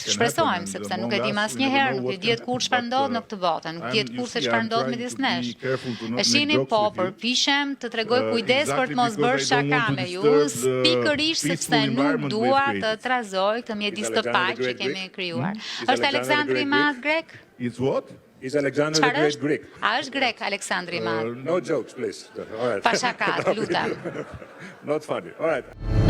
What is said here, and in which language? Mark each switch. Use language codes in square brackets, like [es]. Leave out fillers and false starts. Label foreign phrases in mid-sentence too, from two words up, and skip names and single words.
[sq] Shpresojmë, sepse nuk e dim asnjëherë, nuk e dihet kur çfarë ndodh në këtë botë, nuk dihet kur se çfarë ndodh midis nesh. E shihni, po, përpiqem të tregoj kujdes për të mos bërë shaka me ju, pikërisht sepse nuk dua të trazoj këtë mjedis të paq që kemi krijuar. Është Aleksandri i Madh grek? [en] It's what? Is Alexander the Great Greek? [sq] A është grek Aleksandri i Madh? [en] No jokes, please. All right. [sq] Pa shaka, lutem. [en] Not funny. All right.